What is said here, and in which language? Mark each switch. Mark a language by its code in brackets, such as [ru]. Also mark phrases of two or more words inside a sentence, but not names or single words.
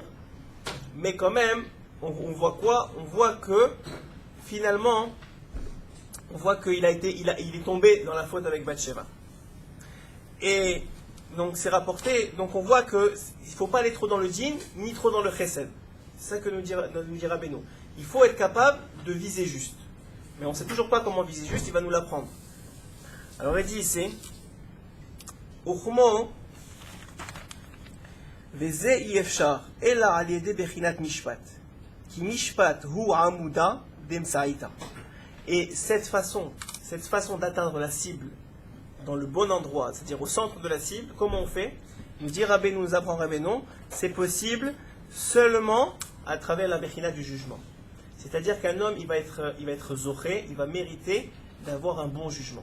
[fr] Mais quand même, on voit quoi? On voit que finalement, qu'il est tombé dans la faute avec Bathsheba. Et donc c'est rapporté, donc on voit qu'il ne faut pas aller trop dans le din, ni trop dans le chesed. C'est ça que nous dira Beno. Il faut être capable de viser juste. Mais on ne sait toujours pas comment viser juste, il va nous l'apprendre. Alors il dit ici, [he] וכמו וזה אפשר אלא על ידי בחינת משפט, כי משפט הוא עמודא דאמצעיתא. [fr] Et cette façon d'atteindre la cible dans le bon endroit, c'est-à-dire au centre de la cible, comment on fait? Nous dit Rabbeinu, nous apprend Rabbeinu, c'est possible seulement à travers la bechinat du jugement. C'est-à-dire qu'un homme, il va être zoré, il va mériter d'avoir un bon jugement.